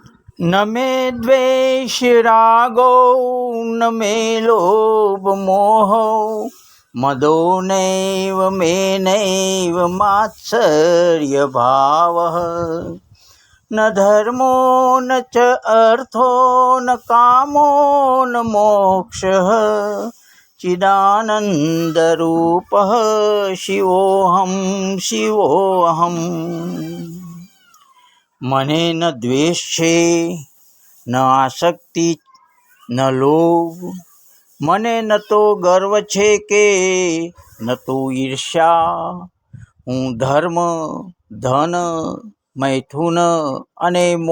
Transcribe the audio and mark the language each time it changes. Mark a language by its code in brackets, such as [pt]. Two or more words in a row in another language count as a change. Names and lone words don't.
[sa] न मे द्वेष रागो न मे लोभ मोहो मदो नैव मे नैव मात्सर्य भावः न धर्मो न च अर्थो न कामो न मोक्षः चिदानन्दरूपः शिवोऽहं शिवोऽहम् [gu] મને ન દ્વેષ છે ન આસક્તિ ન લોભ મને ન તો ગર્વ છે કે ન તો ઈર્ષ્યા હું ધર્મ ધન મૈથુન અને